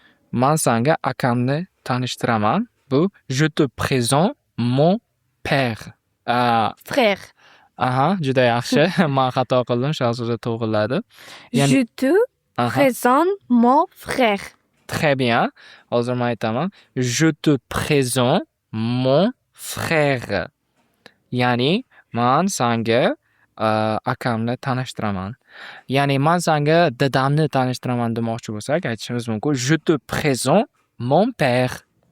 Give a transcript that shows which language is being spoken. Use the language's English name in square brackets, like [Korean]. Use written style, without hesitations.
[Uzbek] Men senga akamni tanishtiraman, bu [French] je te présente mon père. Frère. [Uzbek] Juda yaxshi. Men xato qildim, Shahzoda to'g'riladi. [French] Je te présente mon frère. Très bien. [Uzbek] Hozir men aytaman. [French] Je te présente mon frère. [Uzbek] Ya'ni men senga akamni tanishtiraman. Ya'ni men senga dadamni tanishtiraman demoqchi bo'lsak, aytishimiz mumkin [French] je te présente mon père.